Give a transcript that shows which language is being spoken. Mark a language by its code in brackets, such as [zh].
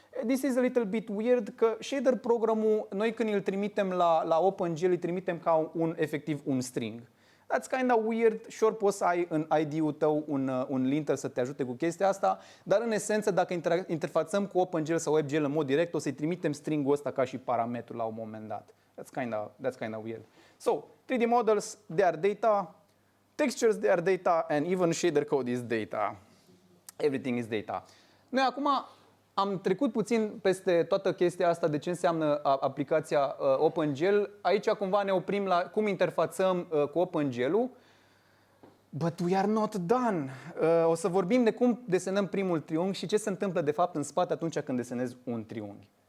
[en] This is a little bit weird [ro] că shader programul, noi când îl trimitem la OpenGL, îl trimitem ca efectiv un string. [en] That's kind of weird. [ro] Sure, poți să ai în IDE-ul tău un linter să te ajute cu chestia asta, dar în esență, dacă interfațăm cu OpenGL sau WebGL în mod direct, o să-i trimitem string-ul ăsta ca și parametru la un moment dat. [en] That's kind of weird. So, 3D models, they are data, textures, they are data, and even shader code is data. Everything is data. [ro] Noi acum am trecut puțin peste toată chestia asta de ce înseamnă aplicația OpenGL. Aici cumva ne oprim la cum interfațăm cu OpenGL-ul. [en] But we are not done. [ro] O să vorbim de cum desenăm primul triunghi și ce se întâmplă de fapt în spate atunci când desenezi un triunghi.